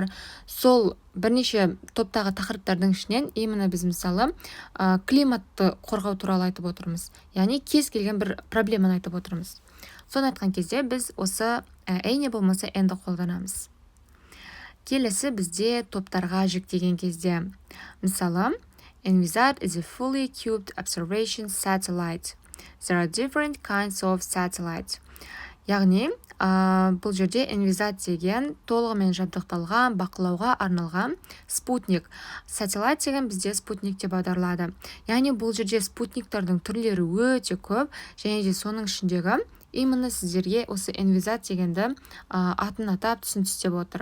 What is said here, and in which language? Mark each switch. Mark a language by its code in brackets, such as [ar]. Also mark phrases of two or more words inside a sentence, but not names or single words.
[kk] Сол бірнеше топтағы тақырыптардың ішінен именно біз мысалы климатты қорғау туралы айтып отырмыз. Яғни кез келген бір проблеманы айтып отырмыз. Соны айтқан кезде біз осы a не болмаса n-ді қолданамыз. Келесі бізде топтарға жіктеген кезде. Мысалы, [en] Envisat is a fully cubed observation satellite. There are different kinds of satellites. [kk] Яғни, бұл жерде Envisat деген толығымен жабдықталған, бақылауға арналған спутник. Сателлайт деген бізде спутник деп аударылады. Яғни бұл жерде спутниктардың түрлері өте көп, және де соның ішіндегі именно сіздерге осы Envisat дегенді атын атап түсіністеп отыр.